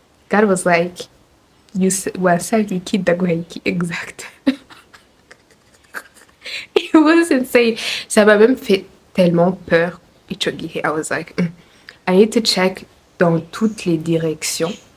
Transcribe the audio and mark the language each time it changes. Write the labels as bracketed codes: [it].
[en] God was like, you [rn] wasabye iki ndaguha iki [en] exact. It was insane. [fr] Ça m'a même fait tellement peur. [rn] Ico gihe, [en] I was like, I need to check [fr] dans toutes les directions.